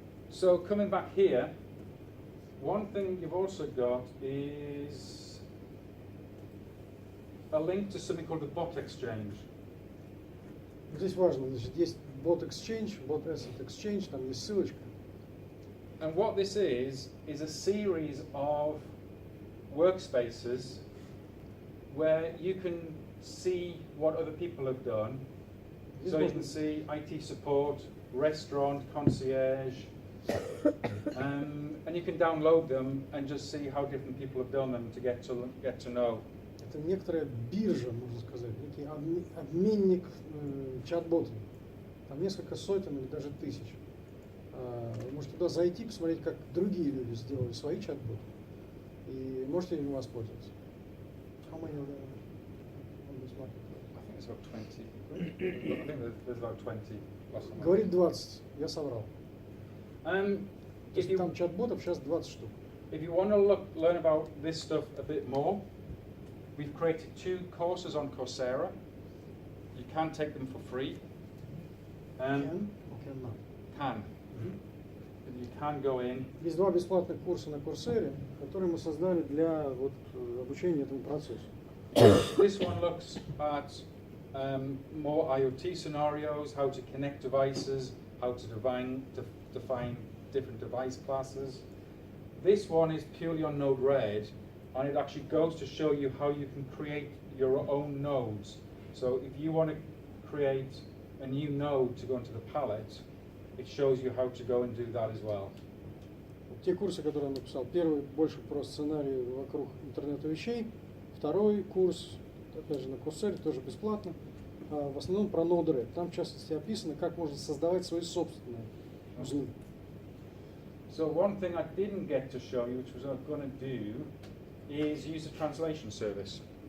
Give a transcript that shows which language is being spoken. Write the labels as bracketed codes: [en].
[en] So coming back here, one thing you've also got is a link to something called the bot exchange. [ru] Здесь важно, значит, есть bot exchange, bot asset exchange, там есть ссылочка. [en] And what this is a series of workspaces where you can see what other people have done. So you can see IT support, restaurant, concierge, and you can download them and just see how different people have done them to get to know. [ru] Это некоторая биржа, можно сказать, некий обменник чат-ботами. Там несколько сотен или даже тысяч. Вы можете туда зайти, посмотреть, как другие люди сделали свои чат-боты, и можете им воспользоваться. [en] How many of them on this market? I think it's about 20. I think there's about 20. [ru] Говорит 20, я соврал. То [en] If [ru] есть [en] you, [ru] там чат-ботов сейчас 20 штук. [en] if you want to learn about this stuff a bit more, we've created 2 courses on Coursera. You can take them for free. Can or cannot? Can. You can go in. [ru] Есть 2 бесплатных курса на Coursera, которые мы создали для вот, обучения этому процессу. [en] This one looks at more IoT scenarios, how to connect devices, how to define different device classes. This one is purely on Node-RED, and it actually goes to show you how you can create your own nodes. So if you want to create and you know to go into the palette, it shows you how to go and do that as well. [ru] Те курсы, которые он написал, первый больше про сценарии вокруг интернета вещей, второй курс, опять же, на Курсере, тоже бесплатно, в основном про Node-RED. Там, в частности, описано, как можно создавать свои собственные узлы. [en] So one thing I didn't get to show you, which was I'm going to do, is use a translation service.